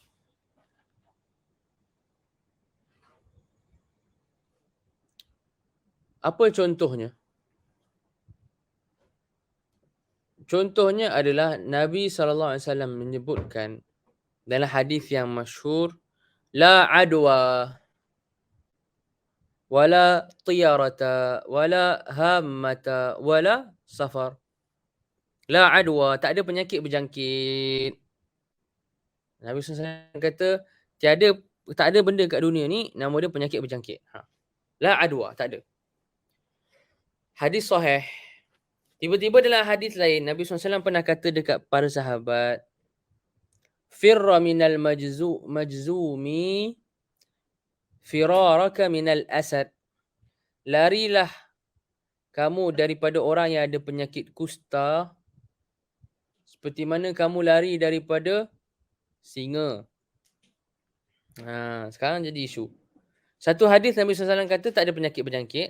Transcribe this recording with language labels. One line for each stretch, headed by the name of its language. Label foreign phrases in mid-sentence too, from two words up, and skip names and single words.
Malay: Apa contohnya? Contohnya adalah Nabi SAW menyebutkan dalam hadis yang masyhur,
Arabic: لا عدوى ولا طيرة ولا هامة ولا صفر. لا عدوى,
Malay: tak ada penyakit berjangkit. Nabi SAW kata tak ada benda kat dunia ni nama dia penyakit berjangkit.
Arabic: لا عدوى,
Malay: tak ada. Hadis sahih. Tiba-tiba dalam hadis lain, Nabi SAW pernah kata dekat para sahabat,
Arabic: "فر من المجذوم فرارك من الأسد."
Malay: Larilah kamu daripada orang yang ada penyakit kusta seperti mana kamu lari daripada singa. Sekarang jadi isu. Satu hadis Nabi SAW kata tak ada penyakit berjangkit.